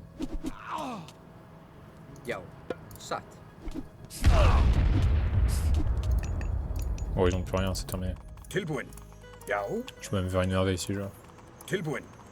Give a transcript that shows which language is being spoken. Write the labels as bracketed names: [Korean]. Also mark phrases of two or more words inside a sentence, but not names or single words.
[Icelandic] Já. Satt. [French] Oh, ils ont plus rien, c'est terminé. [Icelandic] Tilbúin. Já. [French] Je peux même me faire une merveille si je veux. [Icelandic] Tilbúin.